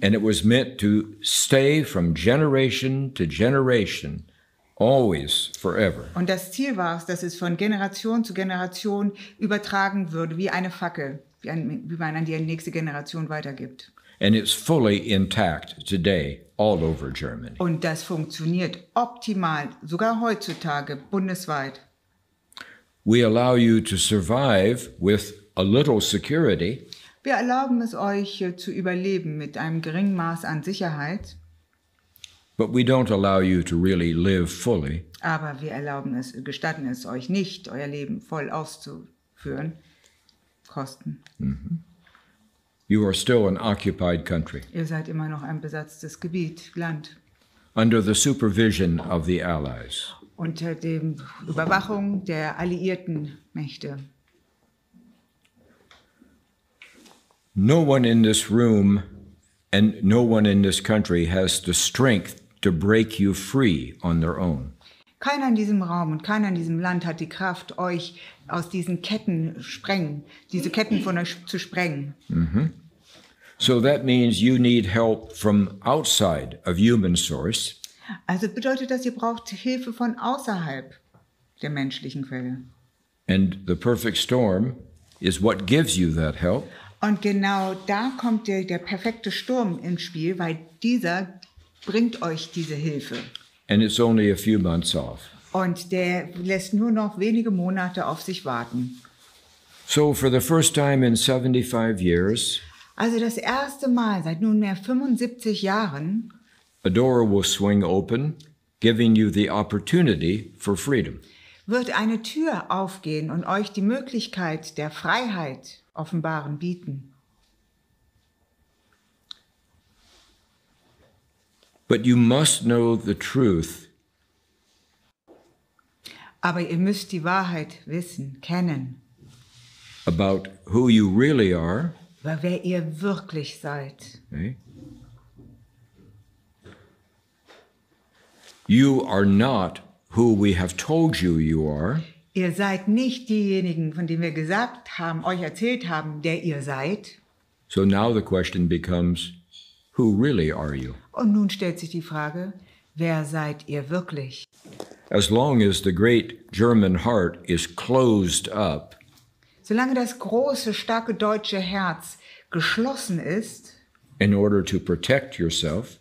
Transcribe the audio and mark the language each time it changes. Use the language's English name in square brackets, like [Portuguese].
[English] and it was meant to stay from generation to generation, always, forever. [German] Und das Ziel war es, dass es von Generation zu Generation übertragen würde, wie eine Fackel, wie man an die nächste Generation weitergibt. [English] And it's fully intact today all over Germany. [German] Und das funktioniert optimal, sogar heutzutage, bundesweit. [English] We allow you to survive with a little security, [German] Wir erlauben es euch zu überleben mit einem geringen Maß an Sicherheit, [English] but we don't allow you to really live fully. [German] aber wir gestatten es euch nicht, euer Leben voll auszuführen. Kosten. [English] You are still an occupied country [German] Ihr seid immer noch ein besatztes Gebiet, Land. [English] under the supervision of the Allies. [German] Unter der Überwachung der alliierten Mächte. [English] No one in this room and no one in this country has the strength to break you free on their own. [German] Keiner in diesem Raum und keiner in diesem Land hat die Kraft, euch aus diesen Ketten diese Ketten von euch zu sprengen. [English] So that means you need help from outside of human source, [German] Also bedeutet das, ihr braucht Hilfe von außerhalb der menschlichen Quelle. [English] and the perfect storm is what gives you that help. [German] Und genau da kommt der perfekte Sturm ins Spiel, weil dieser bringt euch diese Hilfe. [English] And it's only a few months off. [German] Und der lässt nur noch wenige Monate auf sich warten. [English] So for the first time in 75 years, [German] Also das erste Mal seit nunmehr 75 Jahren [English] a door will swing open, giving you the opportunity for freedom. [German] wird eine Tür aufgehen und euch die Möglichkeit der Freiheit offenbaren bieten. [English] But you must know the truth [German] Aber ihr müsst die Wahrheit wissen, kennen, [English] about who you really are, [German] über wer ihr wirklich seid. [English] okay? You are not who we have told you you are. [German] Ihr seid nicht diejenigen, von denen wir gesagt haben, euch erzählt haben, der ihr seid. [English] So now the question becomes, who really are you? [German] Und nun stellt sich die Frage, wer seid ihr wirklich? [English] As long as the great German heart is closed up, [German] Solange das große, starke deutsche Herz geschlossen ist, [English] in order to protect yourself,